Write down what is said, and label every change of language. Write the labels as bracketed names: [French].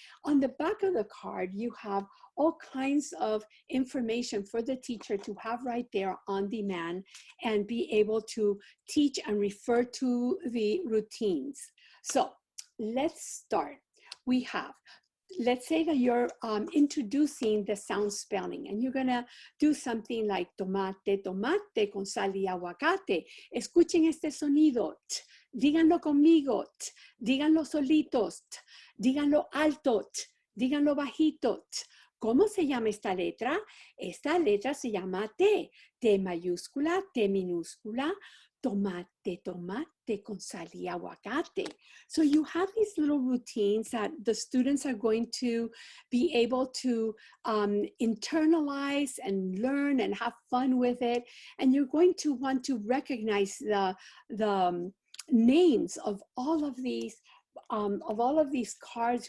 [English] On the back of the card, you have all kinds of information for the teacher to have right there on demand and be able to teach and refer to the routines. So let's start. We have, let's say that you're introducing the sound spelling and you're gonna do something like [Spanish] tomate, tomate con sal y aguacate. Escuchen este sonido, t, díganlo conmigo, t, díganlo solitos, t, díganlo alto, t, díganlo bajito. T. ¿Cómo se llama esta letra? Esta letra se llama T, T mayúscula, T minúscula, tomate, tomate con sal y aguacate. [English] So you have these little routines that the students are going to be able to internalize and learn and have fun with it. And you're going to want to recognize the names of all of these cards.